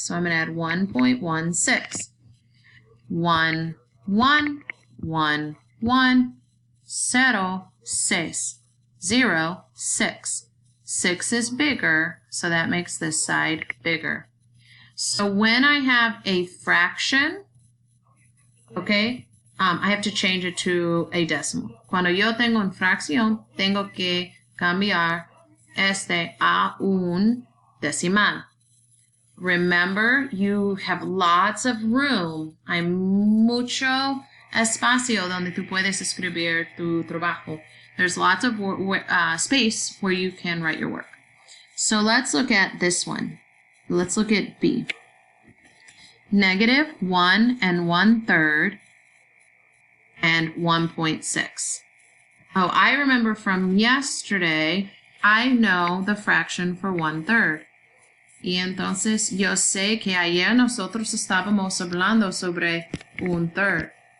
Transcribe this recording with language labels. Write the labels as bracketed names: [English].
[English] So I'm going to add 1.16. 1, 1, 1, 1, 0, 6, 0, 6. 6 is bigger, so that makes this side bigger. So when I have a fraction, okay, I have to change it to a decimal. [Spanish] Cuando yo tengo una fracción, tengo que cambiar este a un decimal. [English] Remember, you have lots of room. [Spanish] Hay mucho espacio donde tú puedes escribir tu trabajo. [English] There's lots of space where you can write your work. So let's look at this one. Let's look at B. Negative 1 and 1/3 and 1.6. Oh, I remember from yesterday, I know the fraction for 1/3. [Spanish] Y entonces yo sé que ayer nosotros estábamos hablando sobre 1/3.